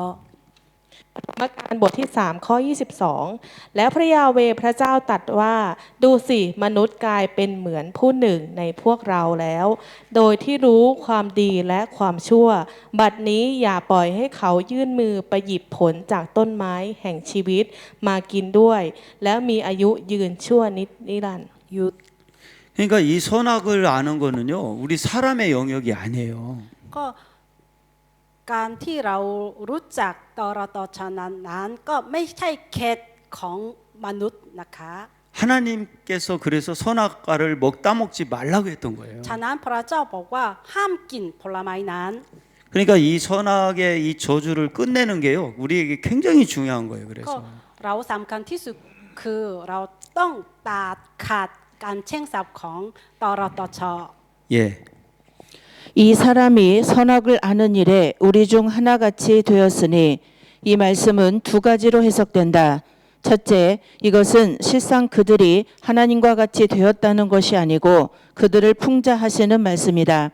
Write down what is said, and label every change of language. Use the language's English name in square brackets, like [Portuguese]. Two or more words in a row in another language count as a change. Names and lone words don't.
[Thai] มการบทที่3ข้อ22แล้วพระยาเวห์พระเจ้าตรัสว่าดูสิมนุษย์กลายเป็นเหมือนผู้หนึ่งในพวกเราแล้ว โดยที่รู้ความดีและความชั่ว บัดนี้อย่าปล่อยให้เขายื่นมือไปหยิบผลจากต้นไม้แห่งชีวิตมากินด้วย แล้วมีอายุยืนชั่วนิรันดร์ หยุด [Korean] 그러니까 이 선악을 아는 거는요 우리 사람의 영역이 아니에요. [Thai] ก็การที่เรารู้จักตรตชนั้นก็ไม่ใช่เขตของมนุษย์นะคะ [Korean] 하나님께서 그래서 선악과를 따먹지 말라고 했던 거예요. [Thai] ฉะนั้นพระเจ้าบอกว่าห้ามกินผลไม้นั้น [Korean] 그러니까 이 선악의 이 저주를 끝내는 게요 우리에게 굉장히 중요한 거예요. [Thai] ก็ [Korean] 그래서 [Thai] เราสำคัญที่สุดคือเราต้องตัดขาดการเช่งศัพท์ของตรตช [Korean] 예. 이 사람이 선악을 아는 일에 우리 중 하나같이 되었으니 이 말씀은 두 가지로 해석된다. 첫째, 이것은 실상 그들이 하나님과 같이 되었다는 것이 아니고 그들을 풍자하시는 말씀이다.